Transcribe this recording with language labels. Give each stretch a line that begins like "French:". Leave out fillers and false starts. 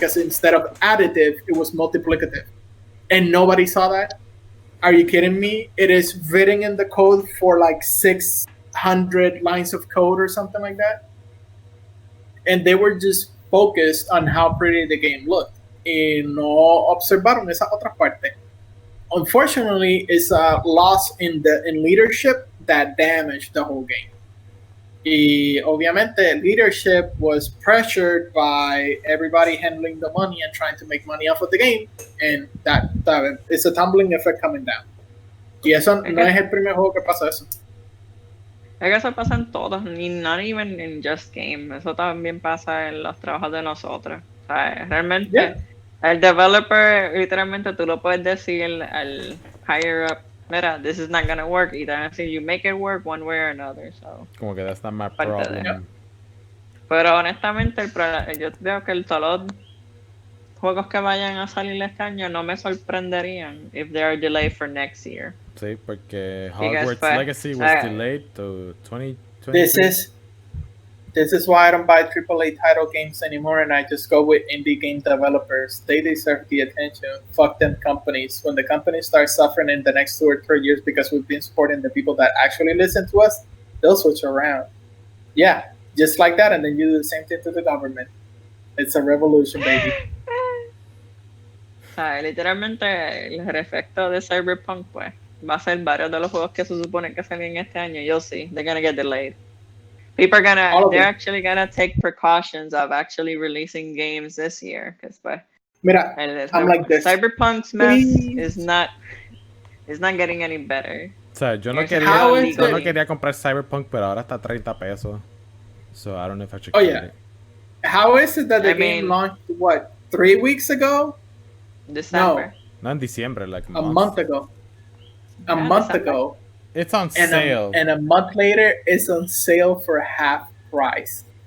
English: Because instead of additive, it was multiplicative. And nobody saw that? Are you kidding me? It is written in the code for like 600 lines of code or something like that. And they were just focused on how pretty the game looked.
Spanish: Y no observaron esa otra parte.
English: Unfortunately, it's a loss in leadership that damaged the whole game.
Spanish: Y obviamente,
English: leadership was pressured by everybody handling the money and trying to make money off of the game, and that it's a tumbling effect coming down.
Spanish: Y eso no es el primer juego que pasa eso. Es que eso pasa en todos,
English: not even in just game.
Spanish: Eso también pasa en los trabajos de nosotros. O sea, realmente,
English: Yeah.
Spanish: el developer, literalmente tú lo puedes decir al higher up, mira,
English: this is not gonna work. Y then you make it work one way or another. So.
Spanish: Como que
English: that's not my
Spanish: Parte de-
English: problem.
Spanish: Pero honestamente, yo veo que el solo juegos que vayan a salir este año no me sorprenderían
English: if they are delayed for next year.
Spanish: Sí, porque
English: Because Hogwarts Legacy was delayed to 2023. This is why I don't buy AAA title games anymore, and I just go with indie game developers. They deserve the attention. Fuck them companies. When the companies start suffering in the next 2 or 3 years because we've been supporting the people that actually listen to us, they'll switch around. Yeah, just like that, and then you do the same thing to the government. It's a revolution, baby.
Spanish: O sea, literalmente el efecto de Cyberpunk, pues, va a ser varios de los juegos que se supone que salen este año.
English: You'll see, they're gonna get delayed. People are they're actually gonna take precautions of actually releasing games this year, because, pues, Mira, I'm like this. Cyberpunk's mess is not getting any better.
Spanish: O sea, yo no quería comprar Cyberpunk, pero ahora está a 30 pesos.
English: So I don't know if I should get it. How is it that the game launched, what, 3 weeks ago? December. No, in December, like a month ago. A month ago. It's on sale. And a month later, it's on sale for half price.